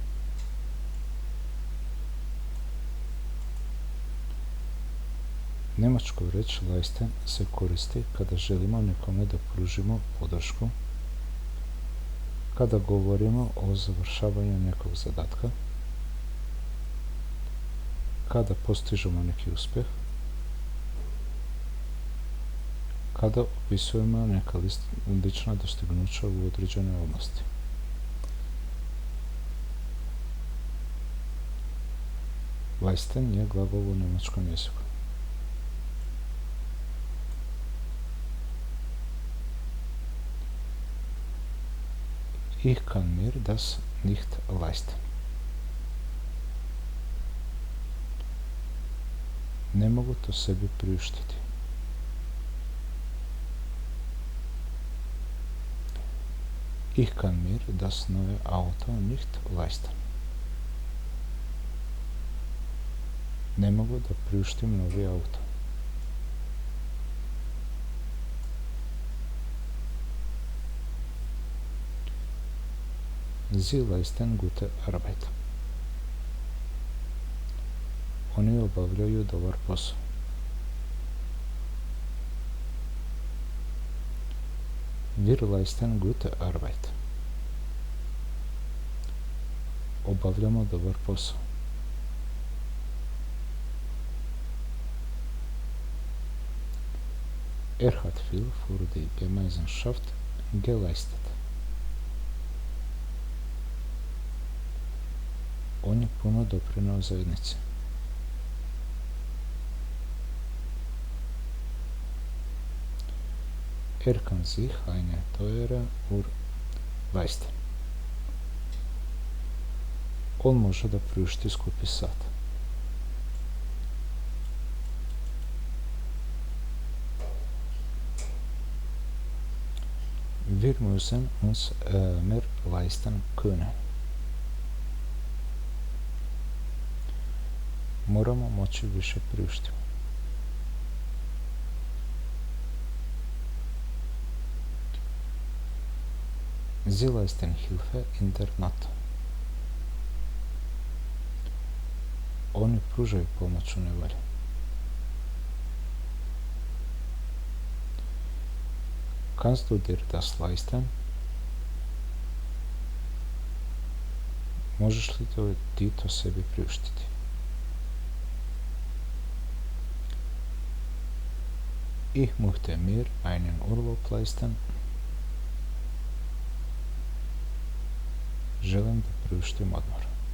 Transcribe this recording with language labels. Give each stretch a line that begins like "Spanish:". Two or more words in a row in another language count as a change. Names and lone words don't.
Serbian: Njemačka riječ leisten se koristi kada želimo nekome da pružimo podršku, kada govorimo o završavanju nekog zadatka, kada postižemo neki uspjeh, kada opisujemo neka lična dostignuća u određenoj oblasti. Leisten je glagol u njemačkom jeziku.
German: Ich kann mir das nicht leisten.
Serbian: Ne mogu to sebi priuštiti.
German: Ich kann mir das neue Auto nicht leisten.
Serbian: Ne mogu da priuštim novi auto.
German: Sie leisten gute Arbeit.
Serbian: Oni obavljaju dobar posao.
German: Wir leisten gute Arbeit.
Serbian: Obavljamo dobar posao.
German: Hat viel für die Gemeinschaft geleistet.
Serbian: On je puno doprineo zajednici.
German: Kann sich eine teure Uhr leisten.
Serbian: On može da priušti skupi sat.
German: Wir müssen uns mehr leisten können.
Serbian: Moramo moći više priuštiti.
German: Sie leisten Hilfe in der Not.
Serbian: Oni pružaju pomoć u nevolji.
German: Kannst du dir das leisten?
Serbian: Možeš li ti to sebi priuštiti?
German: Ich möchte mir einen Urlaub leisten.
Serbian: Želim da priuštim odmor.